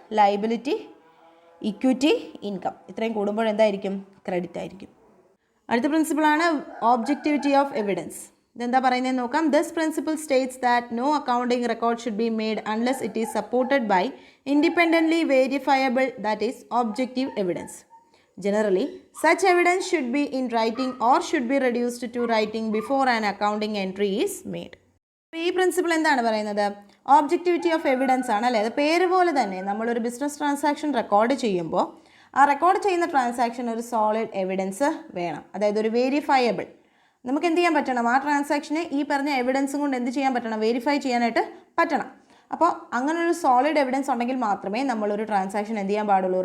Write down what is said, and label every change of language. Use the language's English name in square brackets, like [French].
[Malayalam] Liability, equity, income ഇത്രയും കൂടുമ്പോൾ എന്തായിരിക്കും? ക്രെഡിറ്റ് ആയിരിക്കും. അടുത്ത പ്രിൻസിപ്പിളാണ് ഒബ്ജക്റ്റിവിറ്റി ഓഫ് എവിഡൻസ്. ഇതെന്താ പറയുന്നതെന്ന് നോക്കാം. [English] This principle states that no accounting record should be made unless it is supported by independently verifiable, that is objective evidence. Generally, such evidence should be in writing or should be reduced to writing before an accounting entry is made. [Malayalam] ഈ principle എന്താണ് പറയുന്നത്? Objectivity of evidence ആണ്, അല്ലേ? അത് പേര് പോലെ തന്നെ നമ്മളൊരു ബിസിനസ് ട്രാൻസാക്ഷൻ റെക്കോർഡ് ചെയ്യുമ്പോൾ ആ റെക്കോർഡ് ചെയ്യുന്ന ട്രാൻസാക്ഷൻ ഒരു സോളിഡ് എവിഡൻസ് വേണം. അതായത് ഒരു വേരിഫയബിൾ, നമുക്ക് എന്ത് ചെയ്യാൻ പറ്റണം? ആ ട്രാൻസാക്ഷനെ ഈ പറഞ്ഞ എവിഡൻസും കൊണ്ട് എന്ത് ചെയ്യാൻ പറ്റണം? വെരിഫൈ ചെയ്യാനായിട്ട് പറ്റണം. അപ്പോൾ അങ്ങനെ ഒരു സോളിഡ് എവിഡൻസ് ഉണ്ടെങ്കിൽ മാത്രമേ നമ്മളൊരു ട്രാൻസാക്ഷൻ എന്ത് ചെയ്യാൻ പാടുള്ളൂ?